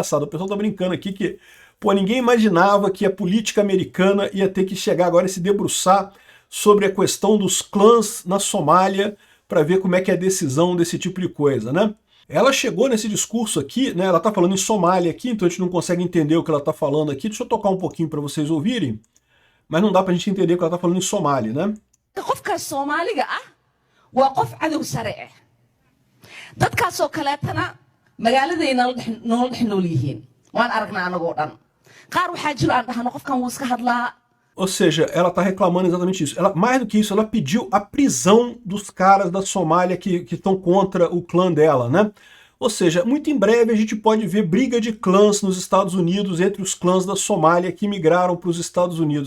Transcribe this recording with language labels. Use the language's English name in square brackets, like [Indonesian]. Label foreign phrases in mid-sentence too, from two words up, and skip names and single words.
[Portuguese] O pessoal tá brincando aqui que, pô, ninguém imaginava que a política americana ia ter que chegar agora e se debruçar sobre a questão dos clãs na Somália para ver como é que é a decisão desse tipo de coisa, né? Ela chegou nesse discurso aqui, né? Ela tá falando em Somália aqui, então a gente não consegue entender o que ela tá falando aqui. Deixa eu tocar um pouquinho para vocês ouvirem, mas não dá pra gente entender o que ela tá falando em Somália, né? [Somali] waa qof cadow sare ah dadkaasoo kaleetana magaaladay nolol dhex nool yihiin waan aragnaa anagoo dhan qaar waxaa jiro aan dhahno qofkan wuu iska hadlaa. [Portuguese] Ou seja, ela está reclamando exatamente isso. Mais do que isso, ela pediu a prisão dos caras da Somália que estão contra o clã dela, né? Ou seja, muito em breve a gente pode ver briga de clãs nos Estados Unidos entre os clãs da Somália que migraram para os Estados Unidos.